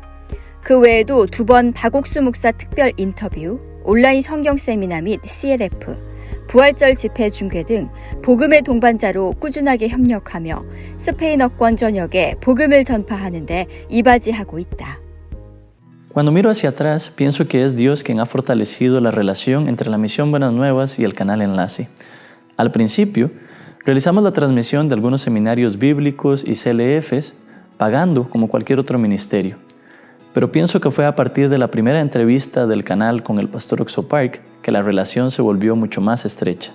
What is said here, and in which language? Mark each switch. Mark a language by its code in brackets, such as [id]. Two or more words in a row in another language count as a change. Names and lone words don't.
[ko] 그 외에도 2번 박옥수 목사 특별 인터뷰, 온라인 성경 세미나 및 CLF, 부활절 집회 중계 등 복음의 동반자로 꾸준하게 협력하며 스페인어권 전역에 복음을 전파하는 데 이바지하고 있다. [es] Cuando miro hacia atrás, pienso que es Dios quien ha fortalecido la relación entre la Misión Buenas Nuevas y el canal Enlace. Al principio, realizamos la transmisión de algunos seminarios bíblicos y CLFs, pagando como cualquier otro ministerio. Pero pienso que fue a partir de la primera entrevista del canal con el pastor Oksu Park que la relación se volvió mucho más estrecha.